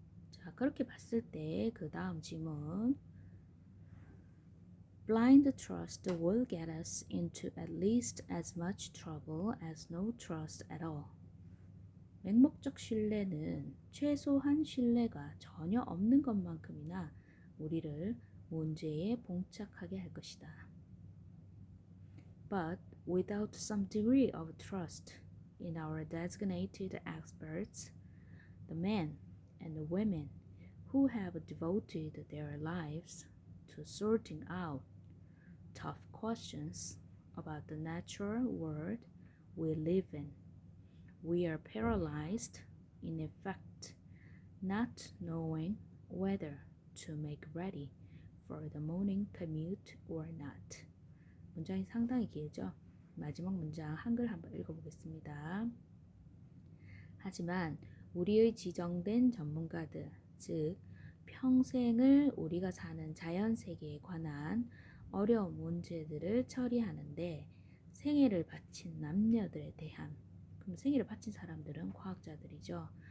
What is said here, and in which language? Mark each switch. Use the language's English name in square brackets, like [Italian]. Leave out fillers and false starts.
[Korean] 자, 그렇게 봤을 때 그 다음 질문, [English] Blind trust will get us into at least as much trouble as no trust at all. [Korean] 맹목적 신뢰는 최소한 신뢰가 전혀 없는 것만큼이나 우리를 문제에 봉착하게 할 것이다. [English] But without some degree of trust in our designated experts, the men and the women who have devoted their lives to sorting out tough questions about the natural world we live in, we are paralyzed, in effect, not knowing whether to make ready for the morning commute or not. [Korean] 문장이 상당히 길죠? 마지막 문장 한글 한번 읽어보겠습니다. 하지만 우리의 지정된 전문가들, 즉 평생을 우리가 사는 자연세계에 관한 어려운 문제들을 처리하는데 생애를 바친 남녀들에 대한, 그럼 생애를 바친 사람들은 과학자들이죠.